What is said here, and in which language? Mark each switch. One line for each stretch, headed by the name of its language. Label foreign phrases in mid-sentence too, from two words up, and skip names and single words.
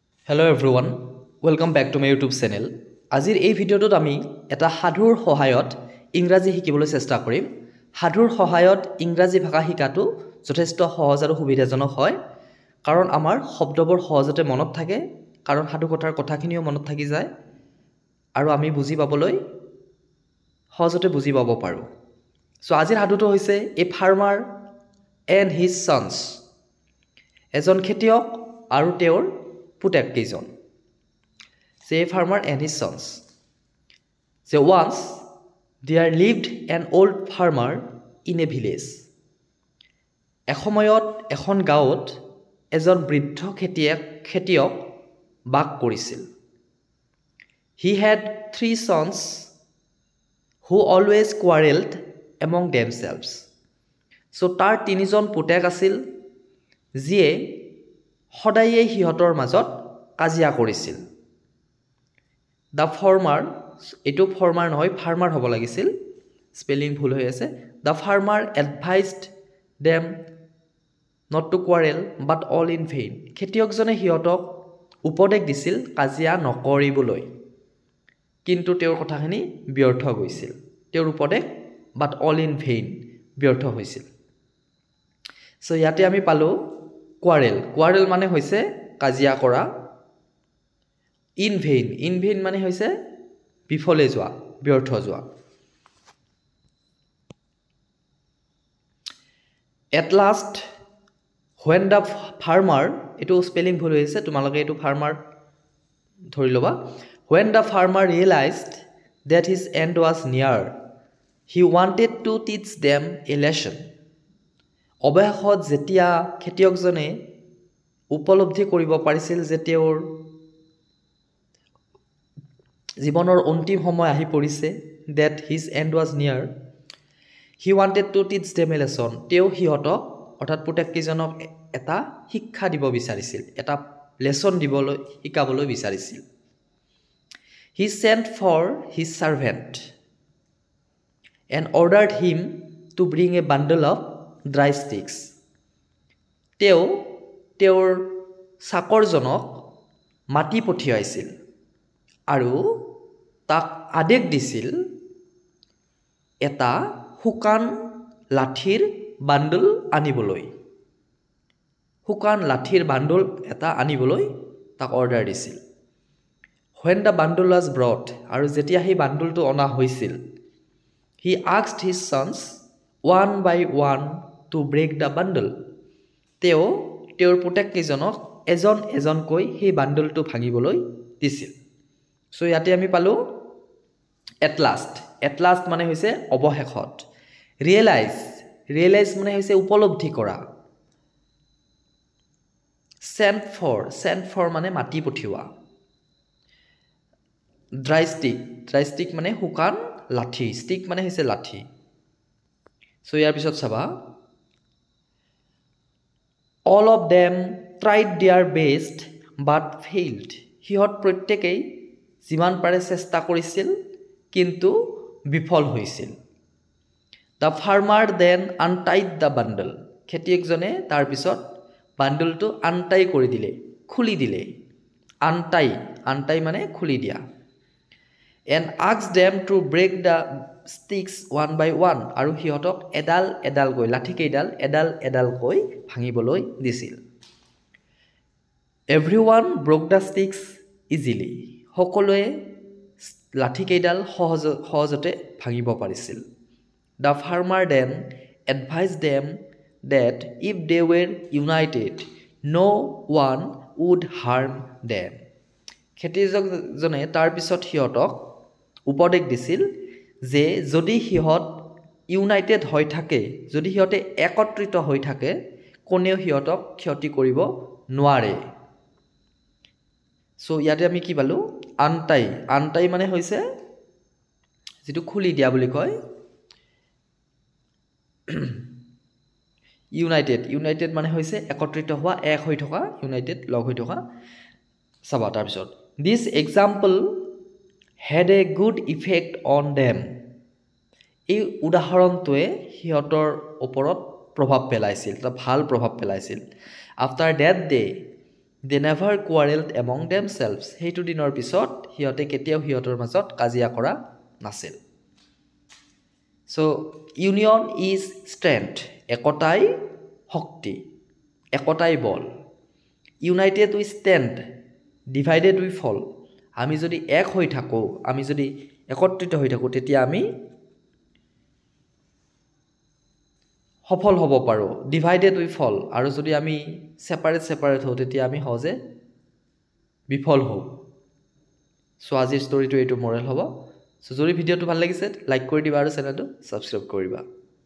English: Hello everyone, welcome back to my YouTube channel.
Assamese: আজিৰ এই ভিডিঅ'টোত আমি এটা সাধুৰ সহায়ত ইংৰাজী শিকিবলৈ চেষ্টা কৰিম। সাধুৰ সহায়ত ইংৰাজী ভাষা শিকাটো যথেষ্ট সহজ আৰু সুবিধাজনক হয় কাৰণ আমাৰ শব্দবোৰ সহজতে মনত থাকে কাৰণ সাধু কথাৰ কথাখিনিও মনত থাকি যায় আৰু আমি বুজি পাবলৈ সহজতে বুজি পাব পাৰোঁ। সো আজিৰ সাধুটো হৈছে
English: a farmer and his sons.
Assamese: এজন খেতিয়ক আৰু তেওঁৰ পুতেক কেইজন।
English: A farmer and his sons. So once there lived an old farmer in a village.
Assamese: এসময়ত এখন গাঁৱত এজন বৃদ্ধ খেতিয়ক বাস কৰিছিল।
English: He had 3 sons who always quarreled among themselves.
Assamese: So তাৰ 3জন পুতেক আছিল যিয়ে সদায়ে সিহঁতৰ মাজত কাজিয়া কৰিছিল।
English: The farmer,
Assamese: এটো farmer নহয় farmer হ'ব লাগিছিল, স্পেলিং ভুল হৈ আছে।
English: The farmer advised them not to quarrel but all in vain.
Assamese: খেতিয়কজনে সিহঁতক উপদেশ দিছিল কাজিয়া নকৰিবলৈ, কিন্তু তেওঁৰ কথাখিনি ব্যৰ্থ গৈছিল। তেওঁৰ উপদেশ
English: but all in vain,
Assamese: ব্যৰ্থ হৈছিল। সো ইয়াতে আমি পালো quarrel মানে হৈছে কাজিয়া কৰা।
English: In vain
Assamese: মানে হৈছে বিফলে যোৱা, ব্যৰ্থ যোৱা।
English: At last when the farmer,
Assamese: এটো স্পেলিং ভুল হৈছে, তোমালোকে এটো ফাৰ্মাৰ ধৰি লবা।
English: When the farmer realized that his end was near, he wanted to teach them a lesson.
Assamese: অৱশেষত যেতিয়া খেতিয়কজনে উপলব্ধি কৰিব পাৰিছিল যে তেওঁৰ জীৱনৰ অন্তিম সময় আহি পৰিছে,
English: that his end was near, he wanted to teach them a lesson.
Assamese: তেওঁ সিহঁতক অৰ্থাৎ পুতেককেইজনক এটা শিক্ষা দিব বিচাৰিছিল, এটা লেসন দিবলৈ শিকাবলৈ বিচাৰিছিল।
English: He sent for his servant and ordered him to bring a bundle of dry sticks.
Assamese: তেওঁ তেওঁৰ চাকৰজনক মাটি পঠিয়াইছিল আৰু তাক আদেশ দিছিল এটা শুকান লাঠিৰ বান্ডল আনিবলৈ। শুকান লাঠিৰ বান্ডল এটা আনিবলৈ তাক অৰ্ডাৰ দিছিল।
English: When the bundle was brought,
Assamese: আৰু যেতিয়া সেই বান্ডলটো অনা হৈছিল,
English: he asked his sons one by one to break the bundle.
Assamese: তেওঁ তেওঁৰ পুতেককেইজনক এজন এজনকৈ সেই বান্ডলটো ভাঙিবলৈ দিছিল। সো ইয়াতে আমি পালো
English: at last
Assamese: মানে হৈছে অৱশেষত। realize মানে হৈছে উপলব্ধি কৰা।
English: sent for
Assamese: মানে মাটি পঠিওৱা।
English: dry stick
Assamese: মানে শুকান লাঠি, stick মানে হৈছে লাঠি। সো ইয়াৰ পিছত চাবা,
English: all of them tried their best but failed.
Assamese: সিহঁত প্ৰত্যেকেই যিমান পাৰে চেষ্টা কৰিছিল কিন্তু বিফল হৈছিল।
English: The farmer then untied the bundle.
Assamese: খেতিয়কজনে তাৰ পিছত বান্ডলটো আনটাই কৰি দিলে, খুলি দিলে। আনটাই মানে খুলি দিয়া।
English: And asked them to break the sticks one by one.
Assamese: আৰু সিহঁতক এডাল এডালকৈ লাঠিকেইডাল এডালকৈ ভাঙিবলৈ দিছিল।
English: Everyone broke the sticks easily.
Assamese: সকলোৱে লাঠিকেইডাল সহজতে ভাঙিব পাৰিছিল।
English: The farmer then advised them that if they were united, no one would harm them.
Assamese: খেতিয়কজনে তাৰ পিছত সিহঁতক উপদেশ দিছিল যে যদি সিহঁত ইউনাইটেড হৈ থাকে, যদি সিহঁতে একত্ৰিত হৈ থাকে, কোনেও সিহঁতক ক্ষতি কৰিব নোৱাৰে। সো ইয়াতে আমি কি পালো, আনটাই মানে হৈছে যেটো খুলি দিয়া বুলি কয়। ইউনাইটেড মানে হৈছে একত্ৰিত হোৱা, এক হৈ থকা, ইউনাইটেড লগ হৈ থকা। চাবা তাৰপিছত,
English: this example had a good effect on them.
Assamese: এই উদাহৰণটোৱে সিহঁতৰ ওপৰত প্ৰভাৱ পেলাইছিল, এটা ভাল প্ৰভাৱ পেলাইছিল।
English: After that day They never quarreled among themselves.
Assamese: সেইটো দিনৰ পিছত হিয়তে কেতিয়াও হিয়তৰ মাজত কাজিয়া কৰা নাছিল.
English: So union is strength.
Assamese: একতাই শক্তি. একতাই বল.
English: United we stand. Divided we fall.
Assamese: আমি যদি এক হৈ থাকো, আমি যদি একত্ৰিত হৈ থাকো, তেতিয়া আমি সফল হ'ব পাৰো.
English: Divided we fall.
Assamese: আৰু যদি আমি separate হওঁ, তেতিয়া আমি সহজে বিফল হওঁ. সো আজিৰ ষ্টৰিটো এইটো মৰেল হ'ব. সো যদি ভিডিঅ'টো ভাল লাগিছে লাইক কৰি দিবা আৰু চেনেলটো সাবস্ক্ৰাইব কৰিবা.